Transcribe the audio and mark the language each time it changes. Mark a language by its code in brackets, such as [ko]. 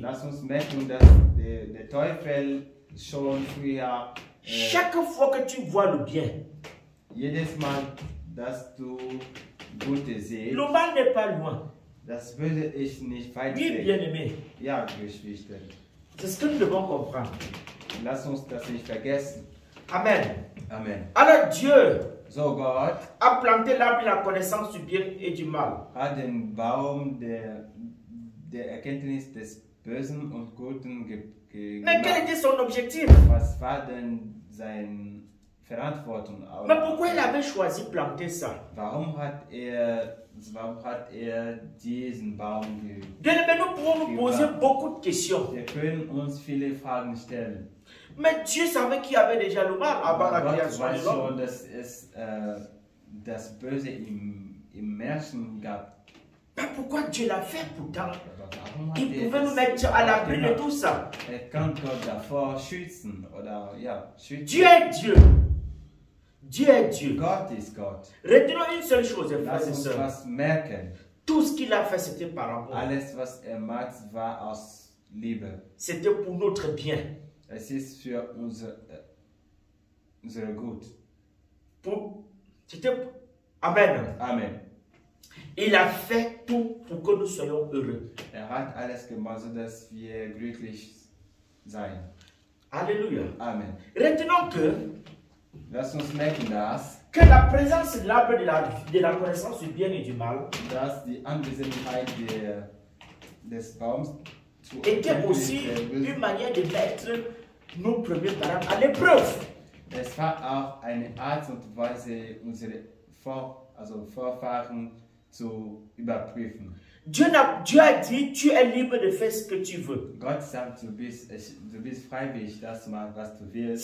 [de] Lass uns merken, dass der Teufel schon früher, [fr] Chaque fois que tu vois le bien, [de] jedes Mal, dass du Gute siehst, [fr] le mal n'est pas loin. [de] das Böse ist nicht weit [fr] Oui, [de] weg. [fr] bien-aimé, [de] Ja, Geschwister, [fr] c'est ce que nous devons comprendre. [de] lass uns das nicht vergessen. [fr] Amen. [de] Amen. [fr] Alors Dieu [de] So, Gott [fr] a planté l'arbre de la connaissance du bien et du mal. [de] hat den Baum der Erkenntnis des Bösen und Guten [fr] Mais quel [de] gemacht. [fr] était son objectif? [de] Was war denn seine Verantwortung? [fr] Mais pourquoi il avait choisi de planter ça? [de] Warum hat er diesen Baum [fr] Bien-aimé, nous pouvons nous poser beaucoup de questions. [de] Wir können uns viele Fragen stellen. [fr] Mais Dieu savait qu'il y avait déjà le mal avant la [de] Gott [fr] création [de] weiß [fr] de l'homme. [de] schon, dass es das Böse im Menschen gab. [fr] Mais pourquoi Dieu l'a fait pourtant? [de] Aber warum hat [fr] Il [de] er [fr] pouvait nous [de] das [fr] mettre à l'abri de [de] gemacht? [fr] tout ça. [de] Kann Gott davor schützen oder ja, schützen. [fr] Dieu est Dieu. Dieu est Dieu. [de] Gott ist Gott. [fr] Retenons une seule chose, frères [de] Lass [fr] et [de] uns [fr] sœurs. [de] was merken. [fr] Tout ce qu'il a fait, c'était par amour. [de] Alles, was macht, war aus Liebe. [fr] C'était pour notre bien. [de] Es ist für unser Gut. [fr] C'était Amen. [de] Amen. [fr] Il a fait tout pour que nous soyons heureux. [de] Hat alles gemacht, sodass wir glücklich sein. [fr] Alléluia. [de] Amen. [fr] Retenons [de] Lass uns merken, [fr] que la présence de l'arbre de la connaissance du bien et du mal [de] dass die Anwesenheit des Baums [fr] était aussi une manière de mettre nos premiers parents à l'épreuve. [de] Es war auch eine Art und Weise, unsere Vorfahren zu überprüfen. [fr] Dieu a dit, tu es libre de faire ce que tu veux. [de] Gott sagt, du bist freiwillig, das zu machen, was du willst.